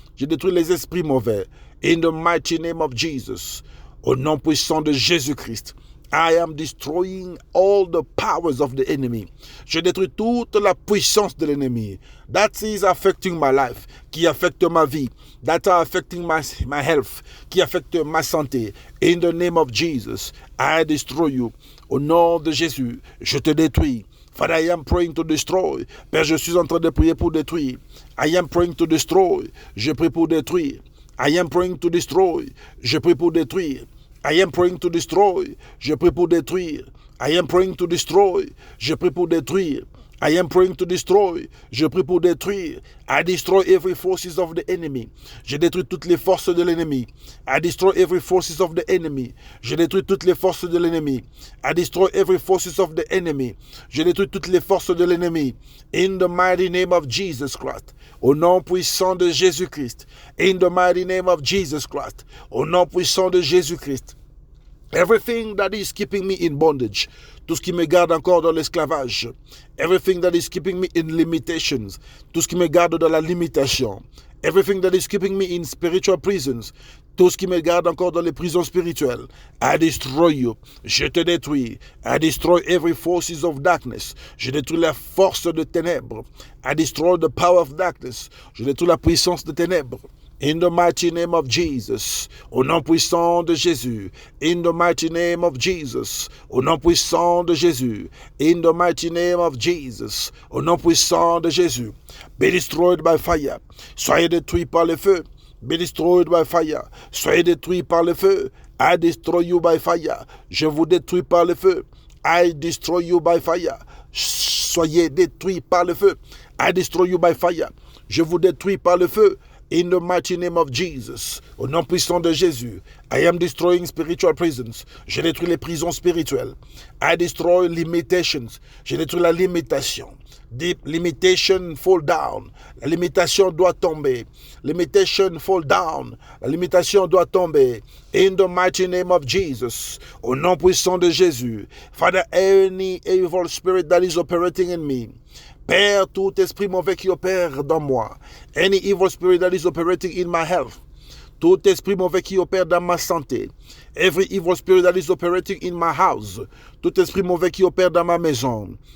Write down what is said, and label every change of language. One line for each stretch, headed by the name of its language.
French: Je détruis les esprits mauvais.
English: In the mighty name of Jesus.
French: Au nom puissant de Jésus-Christ.
English: I am destroying all the powers of the enemy.
French: Je détruis toute la puissance de l'ennemi.
English: That is affecting my life.
French: Qui affecte ma vie.
English: That are affecting my health.
French: Qui affecte ma santé.
English: In the name of Jesus. I destroy you.
French: Au nom de Jésus. Je te détruis.
English: Father, I am praying to destroy.
French: Père, je suis en train de prier pour détruire.
English: I am praying to destroy.
French: Je prie pour détruire.
English: I am praying to destroy.
French: Je prie pour détruire.
English: I am praying to destroy.
French: Je prie pour détruire.
English: I am praying to destroy. Je prie pour détruire. I am praying to destroy.
French: Je prie pour détruire.
English: I destroy every forces of the enemy.
French: Je détruis toutes les forces de l'ennemi.
English: I destroy every forces of the enemy.
French: Je détruis toutes les forces de l'ennemi.
English: I destroy every forces of the enemy.
French: Je détruis toutes les forces de l'ennemi.
English: In the mighty name of Jesus Christ.
French: Au nom puissant de Jésus-Christ.
English: In the mighty name of Jesus Christ.
French: Au nom puissant de Jésus-Christ.
English: Everything that is keeping me in bondage,
French: tout ce qui me garde encore dans l'esclavage.
English: Everything that is keeping me in limitations,
French: tout ce qui me garde dans la limitation.
English: Everything that is keeping me in spiritual prisons,
French: tout ce qui me garde encore dans les prisons spirituelles.
English: I destroy you.
French: Je te détruis.
English: I destroy every forces of darkness.
French: Je détruis la force de ténèbres.
English: I destroy the power of darkness.
French: Je détruis la puissance de ténèbres.
English: In the mighty name of Jesus,
French: au nom puissant de Jésus.
English: In the mighty name of Jesus,
French: au nom puissant de Jésus.
English: In the mighty name of Jesus,
French: au nom puissant de Jésus.
English: Be destroyed by fire.
French: Soyez détruits par le feu.
English: Be destroyed by fire.
French: Soyez détruits par le feu.
English: I destroy you by fire.
French: Je vous détruis par le feu.
English: I destroy you by fire.
French: Soyez détruits par le feu.
English: I destroy you by fire.
French: Je vous détruis par le feu.
English: In the mighty name of Jesus,
French: au nom puissant de Jésus,
English: I am destroying spiritual prisons.
French: Je détruis les prisons spirituelles.
English: I destroy limitations.
French: Je détruis la limitation.
English: Deep limitation fall down.
French: La limitation doit tomber.
English: Limitation fall down.
French: La limitation doit tomber.
English: In the mighty name of Jesus,
French: au nom puissant de Jésus.
English: Father, any evil spirit that is operating in me,
French: Père, tout esprit mauvais qui opère dans moi.
English: Any evil spirit that is operating in my health.
French: Tout esprit mauvais qui opère dans ma santé.
English: Every evil spirit that is operating in my house.
French: Tout esprit mauvais qui opère dans ma maison.